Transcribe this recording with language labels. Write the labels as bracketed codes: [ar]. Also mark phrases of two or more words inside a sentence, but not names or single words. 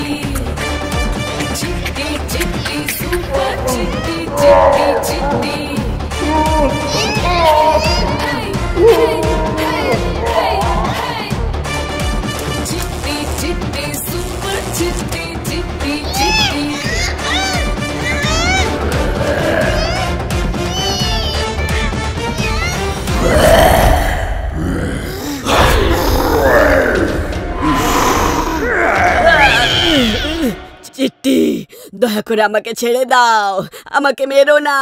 [bn] Chitti, chitti, super chitti, chitti, chitti. Hey, hey, hey, hey, hey. Chitti, chitti, super chitti, chitti, chitti. চিট্টি, দয়া করে আমাকে ছেড়ে দাও, আমাকে মেরো না।